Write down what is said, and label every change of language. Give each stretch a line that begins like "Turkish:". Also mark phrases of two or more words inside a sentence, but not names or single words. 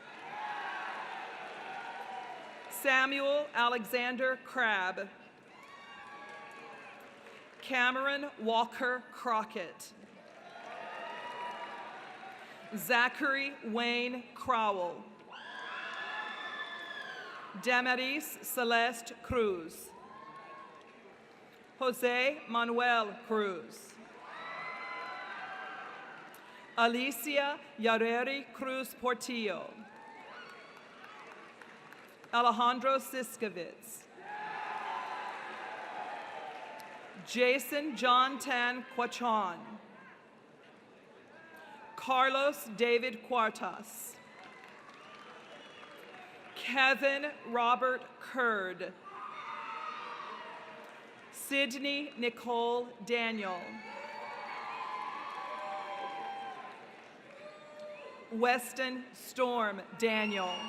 English: Samuel Alexander Crabb. Cameron Walker Crockett. Zachary Wayne Crowell. Damaris Celeste Cruz. Jose Manuel Cruz. Alicia Yareri Cruz Portillo. Alejandro Siskowitz. Jason John Tan Quachon. Carlos David Cuartas. Kevin Robert Curd. Sydney Nicole Daniel. Weston Storm Daniel.